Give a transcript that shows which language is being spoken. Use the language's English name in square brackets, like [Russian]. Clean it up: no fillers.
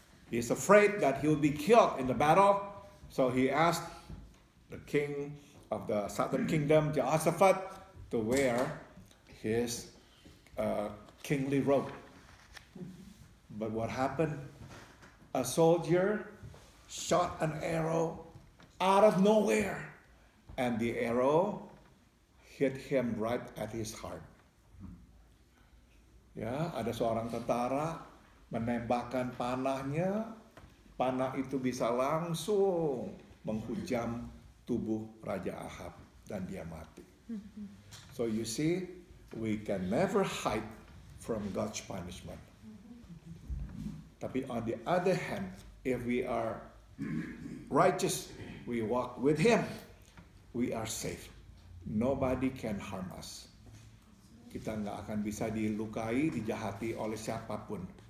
[English] He's afraid that he'll be killed in the battle. So he asked the king of the southern kingdom, Jehoshaphat, to wear his kingly robe. But what happened? A soldier shot an arrow out of nowhere. And the arrow hit him right at his heart. [Indonesian] Ya, ada seorang tentara menembakkan panahnya, panah itu bisa langsung menghujam tubuh Raja Ahab dan dia mati. [English] So you see, we can never hide from God's punishment. [Indonesian] Tapi [English] on the other hand, if we are righteous, we walk with Him, we are safe. Nobody can harm us. [Indonesian] Kita nggak akan bisa dilukai, dijahati oleh siapapun.